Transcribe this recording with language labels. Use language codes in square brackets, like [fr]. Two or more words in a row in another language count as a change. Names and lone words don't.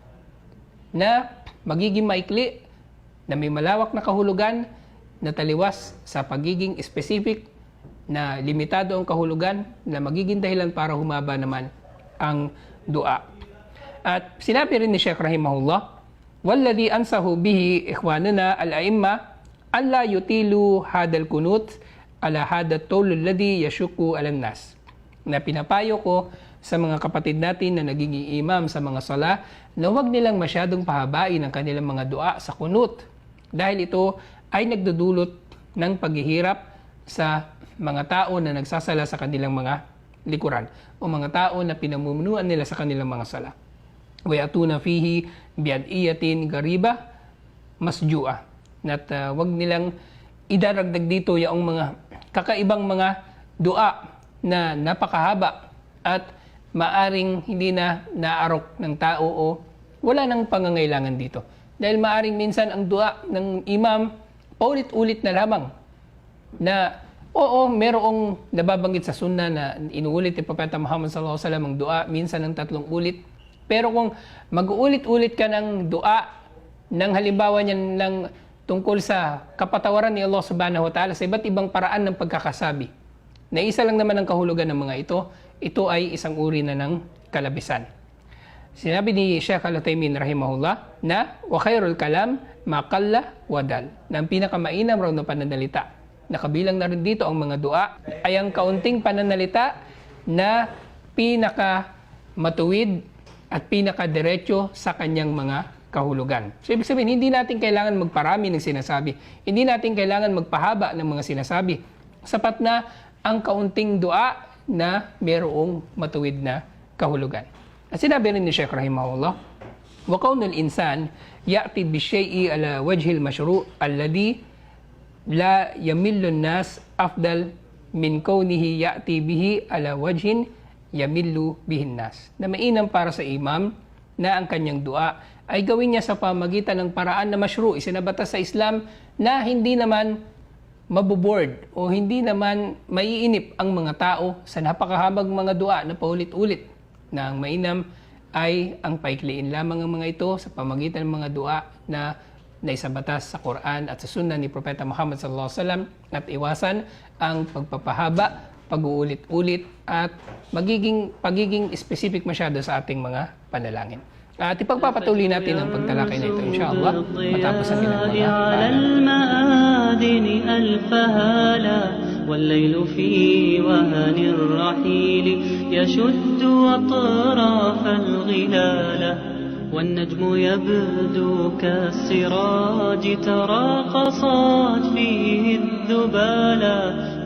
[tl] na magiging maikli, na may malawak na kahulugan, na taliwas sa pagiging specific, na limitado ang kahulugan, na magiging dahilan para humaba naman ang dua. At sinabi rin ni Sheikh rahimahullah, [ar] "والذي أنصح به إخواننا الأئمة ألا يطيلوا هذا القنوت على هذا الطول الذي يشق على الناس." [tl] Na pinapayo ko sa mga kapatid natin na nagiging imam sa mga sala na huwag nilang masyadong pahabain ang kanilang mga dua sa kunut, dahil ito ay nagdudulot ng paghihirap sa mga tao na nagsasala sa kanilang mga likuran o mga tao na pinamumunuan nila sa kanilang mga sala. [ar] ويأتون فيه بأدعية غريبة مسجوعة. [tl] At wag nilang idaragdag dito yung mga kakaibang mga dua na napakahaba at maaring hindi na naarok ng tao o wala nang pangangailangan dito. Dahil maaring minsan ang dua ng imam paulit-ulit na lamang, na oo, merong nababanggit sa sunnah na inuulit ni Propeta Muhammad [ar] صلى الله عليه وسلم [tl] ang dua minsan ng 3 ulit. Pero kung mag-uulit-ulit ka ng dua ng halimbawa niyan ng tungkol sa kapatawaran ni Allah [ar] سبحانه وتعالى [tl] sa iba't ibang paraan ng pagkakasabi, na isa lang naman ang kahulugan ng mga ito ay isang uri na ng kalabisan. Sinabi ni Sheikh Al-Uthaymin rahimahullah na [ar] وخير الكلام ما قل ودل, [tl] na ang pinakamainam raw na pananalita, na kabilang na rin dito ang mga dua, ay ang kaunting pananalita na pinaka matuwid at pinaka diretso sa kanyang mga kahulugan. So, ibig sabihin, hindi natin kailangan magparami ng sinasabi. Hindi natin kailangan magpahaba ng mga sinasabi. Sapat na ang kaunting dua na mayroong matuwid na kahulugan. At sinabi rin ni Sheikh rahimahullah, [ar] وكون الإنسان يأتي بالشيء على الوجه المشروع الذي لا يمل الناس أفضل من كونه يأتي به على وجه يمل به الناس. [tl] Na mainam para sa imam na ang kanyang dua ay gawin niya sa pamagitan ng paraan na mashru', isinabatas sa Islam, na hindi naman maboboard o hindi naman maiinip ang mga tao sa napakahabang mga dua na paulit-ulit, na ang mainam ay ang paikliin lamang ang mga ito sa pamagitan ng mga dua na naisabatas sa Quran at sa Sunnah ni Propeta Muhammad [ar] صلى الله عليه وسلم, [tl] at iwasan ang pagpapahaba, pag-uulit-ulit at pagiging specific masyado sa ating mga panalangin. At ipagpapatuloy natin ang pagtalakay na ito insyaAllah matapos ang ilang mga [ar] والليل في وهن الرحيل يشد أطراف الغلالة والنجم يبدو كالسراج تراقصت فيه الذبالا